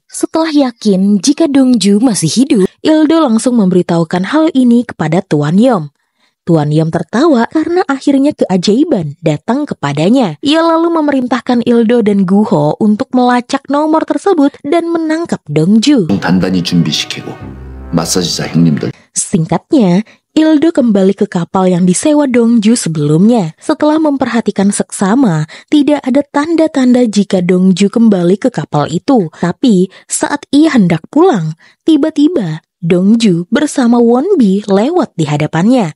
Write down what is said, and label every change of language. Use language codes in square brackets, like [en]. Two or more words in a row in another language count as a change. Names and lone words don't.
[id] Setelah yakin jika Dongju masih hidup, Ildo langsung memberitahukan hal ini kepada Tuan Yom. Tuan Yom tertawa karena akhirnya keajaiban datang kepadanya. Ia lalu memerintahkan Ildo dan Guho untuk melacak nomor tersebut dan menangkap Dongju. [ko] 단단히 준비시키고 마사지사 형님들. [id] Singkatnya, Ildo kembali ke kapal yang disewa Dongju sebelumnya. Setelah memperhatikan seksama, tidak ada tanda-tanda jika Dongju kembali ke kapal itu. Tapi saat ia hendak pulang, tiba-tiba Dongju bersama Wonbi lewat di hadapannya.